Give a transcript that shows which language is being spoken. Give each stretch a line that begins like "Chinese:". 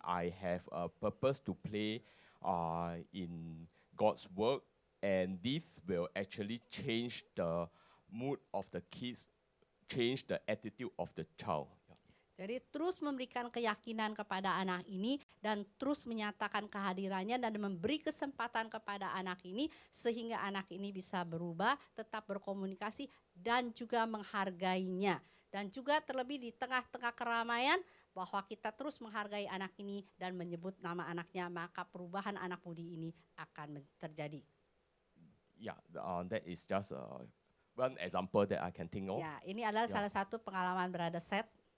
English: I have a purpose to play in God's work, and this will actually change the mood of the kids, change the attitude of the child.
Indonesian: Jadi terus memberikan keyakinan kepada anak ini dan terus menyatakan kehadirannya dan memberi kesempatan kepada anak ini sehingga anak ini bisa berubah, tetap berkomunikasi dan juga menghargainya. Dan juga terlebih di tengah-tengah keramaian bahwa kita terus menghargai anak ini dan menyebut nama anaknya, maka perubahan anak mudi ini akan terjadi.
English: Yeah, that is just one example that I can think of.
Indonesian: Ya, ini adalah salah satu pengalaman Brother Seth.